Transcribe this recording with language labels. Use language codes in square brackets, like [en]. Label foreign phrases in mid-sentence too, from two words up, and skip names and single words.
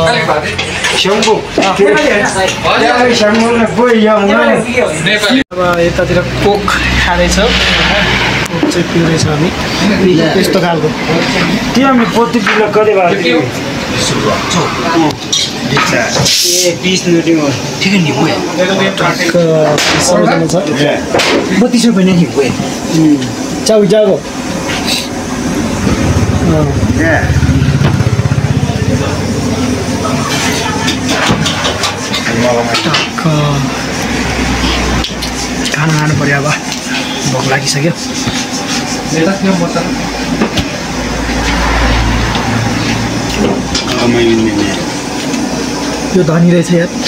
[ne] अब यतातिर कोक खाँदैछ कोक चाहिँ पिउँदैछ हामी यस्तो खालको त्यो हामी 32 किलो कति भयो 20 मिनट हो [hi] ठीक है नहीं हुए [ne] टक्क [hi] 32 रुपये नहीं हुए [ne] जाऊ खाना खानु पर्यो अब भोक लागिसक्यो यो धनी रहेछ यार